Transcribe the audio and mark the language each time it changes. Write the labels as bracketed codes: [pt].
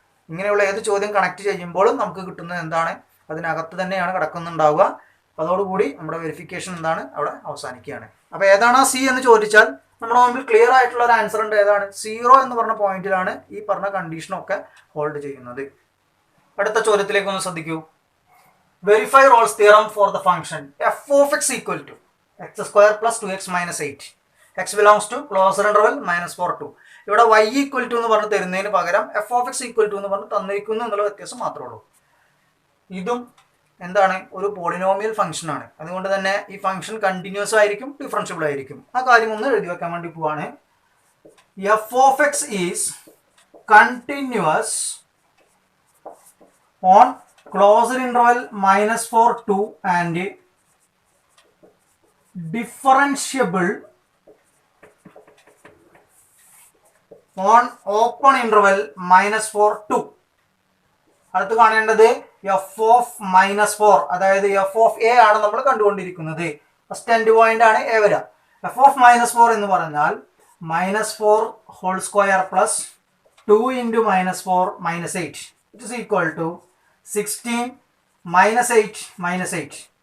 [ml] ഇങ്ങനെയുള്ള ഏത് ചോദ്യം കണക്ട് ചെയ്യുമ്പോഴും നമുക്ക് കിട്ടുന്നത് എന്താണ്? അതിനകത്ത് തന്നെയാണ് കിടക്കുന്നുണ്ടാവുക. അതോടുകൂടി നമ്മുടെ വെരിഫിക്കേഷൻ എന്താണ്? അവിടെ അവസാനിക്കുകയാണ്. അപ്പോൾ ഏതാണ് ആ സി എന്ന് ചോദിച്ചാൽ നമ്മുടെ മുമ്പിൽ ക്ലിയർ ആയിട്ടുള്ള ഒരു ആൻസർ ഉണ്ട്. ഏതാണ്? 0 എന്ന് പറഞ്ഞ പോയിന്റിലാണ് ഈ പറഞ്ഞ കണ്ടീഷനൊക്കെ ഹോൾഡ് ചെയ്യുന്നത്. അടുത്ത ചോദ്യത്തിലേക്ക് ഒന്ന് ശ്രദ്ധിക്കൂ. [en] Verify Rolle's theorem for the function f of x equal to x² + 2x - 8. x belongs to closer interval -4 2. [ml] ഇവിടെ y ഈക്വൽ ടു എന്ന് പറഞ്ഞ് തരുന്നതിന് പകരം [en] f of x equal to [ml] എന്ന് പറഞ്ഞ് തന്നിരിക്കുന്നു എന്നുള്ള വ്യത്യാസം മാത്രമേ ഉള്ളൂ. ഇതും എന്താണ്? ഒരു പോളിനോമിയൽ ഫംഗ്ഷൻ ആണ്. അതുകൊണ്ട് തന്നെ ഈ ഫംഗ്ഷൻ കണ്ടിന്യൂസ് ആയിരിക്കും, ഡിഫറൻഷ്യബിൾ ആയിരിക്കും. ആ കാര്യം ഒന്ന് എഴുതി വെക്കാൻ വേണ്ടി പോവാണ്. [en] f of x is continuous on closed interval -4 2 and differentiable on open interval -4 2. [ml] അടുത്ത് കാണേണ്ടത് f of -4, അതായത് f of a ആണ് നമ്മൾ കണ്ടുകൊണ്ടിരിക്കുന്നത്. ഫസ്റ്റ് എൻഡ് പോയിന്റ് ആണ് a വരിക. f of -4 എന്ന് പറഞ്ഞാൽ -4 whole square plus 2 × -4 -8 [en] it is equal to [ml] 16 -8 -8.